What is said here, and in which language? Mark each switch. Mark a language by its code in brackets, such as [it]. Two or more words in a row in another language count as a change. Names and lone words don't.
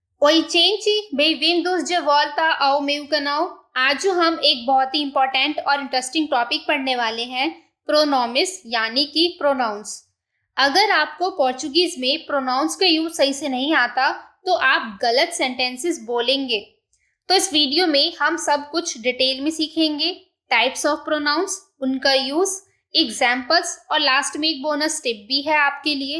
[pt] Oicenci, bem-vindos de volta ao meu canal। [hi] आज जो हम एक बहुत ही इम्पोर्टेंट और [en] interesting topic [hi] पढ़ने वाले हैं प्रोनोमिस यानी कि प्रोनाउंस। अगर आपको पोर्चुगीज में प्रोनाउंस का यूज सही से नहीं आता तो आप गलत सेंटेंसेस बोलेंगे। तो इस वीडियो में हम सब कुछ डिटेल में सीखेंगे, [en] types of pronouns, [hi] उनका यूज, एग्जाम्पल्स और लास्ट में एक [en] bonus tip [hi] भी है आपके लिए।